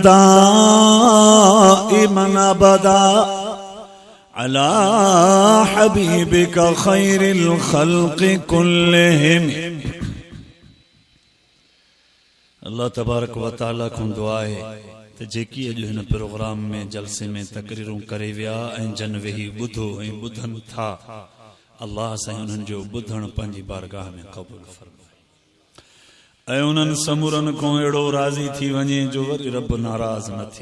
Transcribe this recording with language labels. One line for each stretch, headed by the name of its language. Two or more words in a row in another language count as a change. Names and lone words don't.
Arabic: دائماً أبداً على حبيبك خير الخلق كلهم الله تبارك وتعالى
Sindhi: को दुआ है त जेकी अॼु हिन प्रोग्राम में जलसे में तकरीरूं करे विया ऐं जन वेही ॿुधो ऐं ॿुधनि था, अल्लाह साईं उन्हनि जो ॿुधण पंहिंजी बारगाह में क़बूल फरमाए ऐं उन्हनि समूरनि खां अहिड़ो राज़ी थी वञे जो वरी रब नाराज़ न थिए।